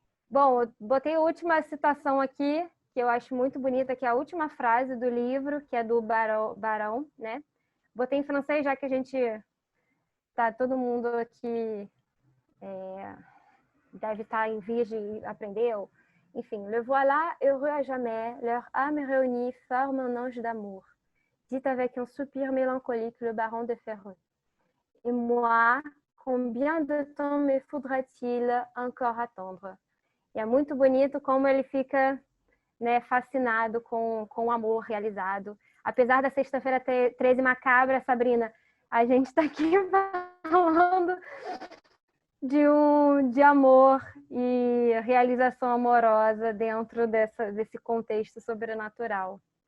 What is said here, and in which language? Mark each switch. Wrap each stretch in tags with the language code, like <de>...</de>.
<pt>Bom, eu botei a última citação aqui, que eu acho muito bonita, que é a última frase do livro, que é do Barão, né? Botei em francês, já que a gente tá todo mundo aqui deve estar em vias de aprender.</pt> <fr>Enfim, le voilà, heureux à jamais, leur âme réunie forme un ange d'amour. Dit avec un soupir mélancolique le baron de Ferreux. Et moi, combien de temps me faudra-t-il encore attendre?</fr> <pt>E é muito bonito como ele fica, né, fascinado com o amor realizado. Apesar da sexta-feira 13 macabra, Sabrina, a gente está aqui falando de amor e realização amorosa dentro desse contexto sobrenatural.</pt>